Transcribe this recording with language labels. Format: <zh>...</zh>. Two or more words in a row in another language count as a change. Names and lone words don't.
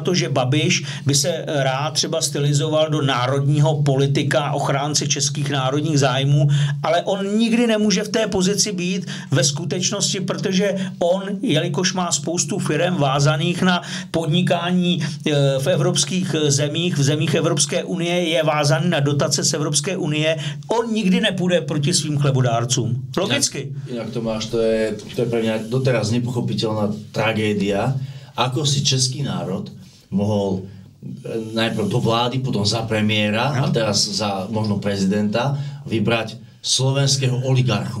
<cs>to, že Babiš by se rád třeba stylizoval do národního politika, ochránce českých národních zájmů, ale on nikdy nemůže v té pozici být ve skutečnosti, protože on, jelikož má spoustu firem vázaných na podnikání v evropských zemích, v zemích Evropské unie, je vázaný na dotace z Evropské unie, on nikdy nepůjde proti svým chlebodárcům. Logicky.</cs> <sk>Inak Tomáš, to je pre mňa doteraz nepochopiteľná tragédia, ako si český národ mohol najprv do vlády, potom za premiéra a teraz za možno prezidenta vybrať slovenského oligarchu.</sk>